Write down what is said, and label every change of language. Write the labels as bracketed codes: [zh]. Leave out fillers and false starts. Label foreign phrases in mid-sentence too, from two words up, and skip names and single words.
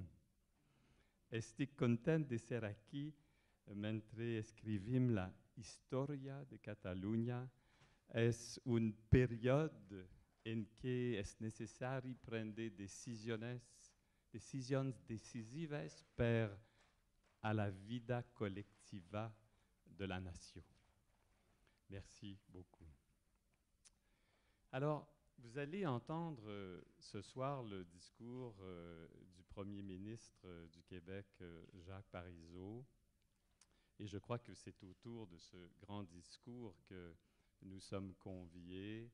[ca] Estic content de ser aquí mentre escrivim la història de Catalunya. És un període en què és necessari prendre decisions decisives per a la vida collectiva de la nation. [fr] Merci beaucoup. Alors, vous allez entendre ce soir le discours du Premier ministre du Québec, Jacques Parizeau. Et je crois que c'est autour de ce grand discours que nous sommes conviés.